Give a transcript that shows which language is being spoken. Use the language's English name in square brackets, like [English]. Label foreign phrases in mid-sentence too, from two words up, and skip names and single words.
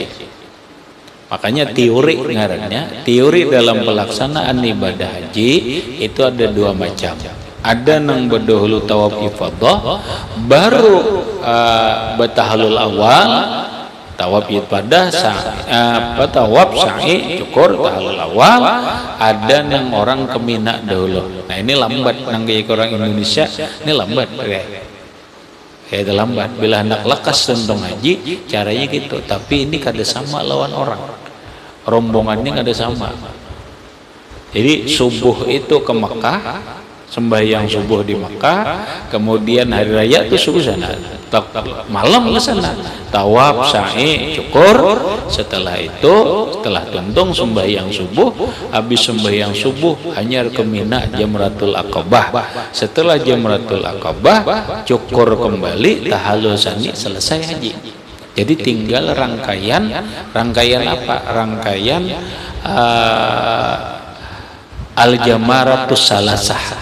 [Banjar] Makanya teori ngarannya, teori dalam pelaksanaan ibadah haji itu ada dua macam. Ada nang berdahulu tawaf ifadah, baru bertahallul awal, tawaf ibadah, tawaf sa'i, [Indonesian] cukur, tahallul awal. [Banjar] Ada nang orang ke Mina dahulu. Nah ini lambat, nang gaya orang Indonesia ini lambat ya. [Indonesian] Itu lambat. [Banjar] Bila hendak lekas tentang haji caranya gitu, tapi ini kada sama lawan orang, rombongannya kada sama. [Indonesian] Jadi subuh itu ke Mekah, sembahyang subuh di Mekah, kemudian hari raya itu subuh sana, malam ke sana, tawaf, sa'i, cukur. Setelah itu, setelah tuntung sembahyang subuh, habis sembahyang subuh hanya ke Mina, [Arabic] جمرة العقبة. [Indonesian] Setelah [Arabic] جمرة العقبة, [Indonesian] cukur kembali, tahallul sani, selesai haji. Jadi tinggal rangkaian apa? Rangkaian [Arabic] الجمرات الثلاث.